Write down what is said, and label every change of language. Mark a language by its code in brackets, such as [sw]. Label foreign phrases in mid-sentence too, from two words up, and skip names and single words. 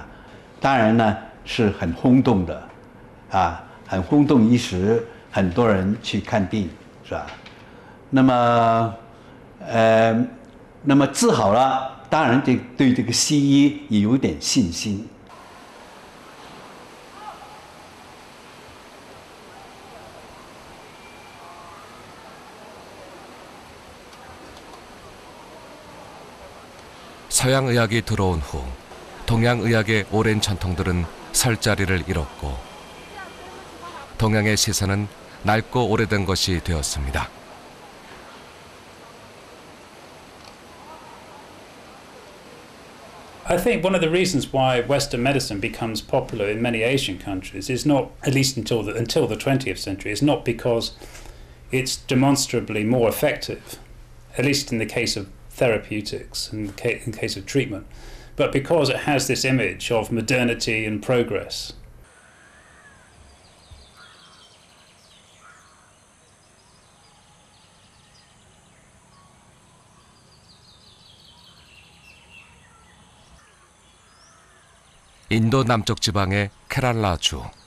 [zh] 当然呢，是很轰动的，啊，很轰动一时，很多人去看病，是吧？那么治好了，当然对这个西医也有点信心。 [ko] 서양 의학이 들어온 후 동양 의학의 오랜 전통들은 설 자리를 잃었고 동양의 시선은 낡고 오래된 것이 되었습니다. [en] I think one of the reasons why Western medicine becomes popular in many Asian countries is not, at least until the 20th century, is not because it's demonstrably more effective, at least in the case of therapeutics, in the case of treatment, but because it has this image of modernity and progress. [ko] 인도 남쪽 지방의 케랄라주.